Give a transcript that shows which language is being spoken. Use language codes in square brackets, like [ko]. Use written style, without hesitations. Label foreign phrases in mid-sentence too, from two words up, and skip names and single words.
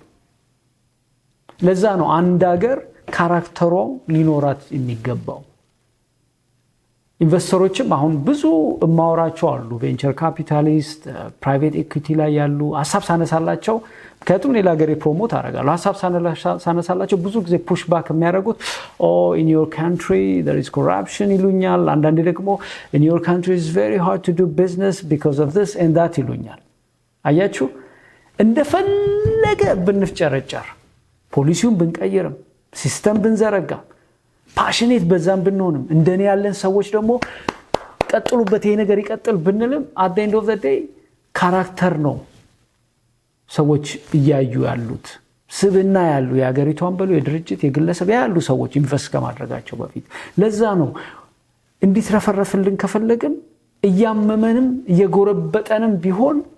[am] ለዛ ነው አንድ ሀገር ካራክተሯ ሊኖራት የሚገባው። ኢንቨስተሮችም አሁን ብዙ ማውራቸው አሉ፣ [en] venture capitalist private equity [am] ላይ ያሉ ሐሳብ ሳነሳላቸው፣ ምክንያቱም ሌላ ሀገር ፕሮሞት አደርጋለሁ፣ ሐሳብ ሳነሳላቸው ብዙ ጊዜ [en] push back [am] የሚያደርጉት [en] in your country there is corruption [am] ይሉኛል። አንዳንዴ ደግሞ [en] in your country is very hard to do business because of this and that [am] ይሉኛል። አያችሁ፣ እንደፈለገ ብንፍጨረጨር፣ ፖሊሲውን ብንቀይርም፣ ሲስተም ብንዘረጋ፣ ፓሽኔት በዛም ብንሆንም፣ እንደኔ ያለን ሰዎች ደግሞ ቀጥሉበት ይሄ ነገር ይቀጥል ብንልም [en] at the end of the day [am] ካራክተር ነው ሰዎች እያዩ ያሉት፣ ስብና ያሉ የሀገሪቷን በሉ የድርጅት የግለሰብ ያሉ ሰዎች ኢንቨስት ከማድረጋቸው በፊት። ለዛ ነው እንዲትረፈረፍልን ከፈለግን እያመመንም እየጎረበጠንም ቢሆን